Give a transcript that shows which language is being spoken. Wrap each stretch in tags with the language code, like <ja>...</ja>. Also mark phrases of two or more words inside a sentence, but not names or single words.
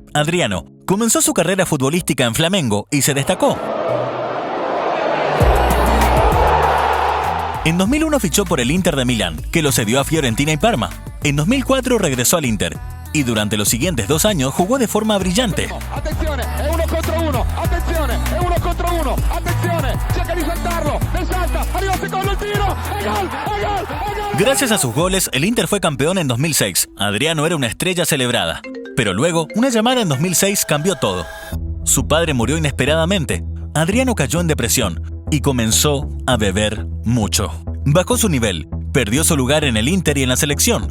<es>Adriano comenzó su carrera futbolística en Flamengo y se destacó. En 2001 fichó por el Inter de Milán, que lo cedió a Fiorentina y Parma. En 2004 regresó al Inter y durante los siguientes 2 años jugó de forma brillante.</es> <it>Attenzione, è 1 contro 1, attenzione, è 1 contro 1, attenzione, cerca di saltarlo, ne salta, arriva il secondo, il tiro, è gol, è gol, è gol.</it> <es>Gracias a sus goles, el Inter fue campeón en 2006. Adriano era una estrella celebrada. Pero luego, una llamada en 2006 cambió todo. Su padre murió inesperadamente. Adriano cayó en depresión y comenzó a beber mucho. Bajó su nivel, perdió su lugar en el Inter y en la selección.</es>